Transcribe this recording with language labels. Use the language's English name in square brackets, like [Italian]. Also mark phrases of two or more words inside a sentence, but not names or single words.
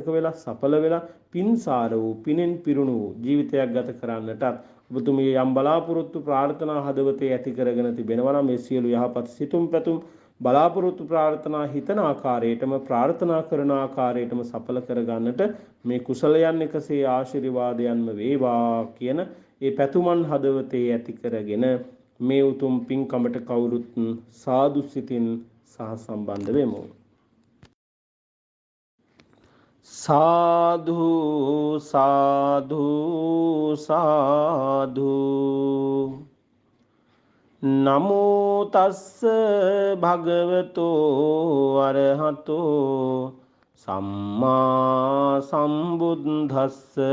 [Sinhala] වෙලා සඵල වෙලා පින්සාර වූ පිනෙන් පිරුණු වූ ජීවිතයක් ගත කරන්නටත් ඔබතුමිය යම් බලාපොරොත්තු ප්‍රාර්ථනා හදවතේ ඇති කරගෙන තිබෙනවා නම් මේ සියලු යහපත් සිතුම් පැතුම් බලාපොරොත්තු ප්‍රාර්ථනා හිතන ආකාරයටම ප්‍රාර්ථනා කරන ආකාරයටම සඵල කරගන්නට මේ කුසලයන් එකසේ ආශිර්වාදයන්ම වේවා කියන ඒ පැතුමන් හදවතේ ඇති කරගෙන මේ උතුම් පින්කමට කවුරුත් සාදු සිතින් සහ සම්බන්ධ වෙමු. සාදු සාදු සාදු. [Pali] නමෝ තස්ස භගවතෝ අරහතෝ සම්මා සම්බුද්දස්ස.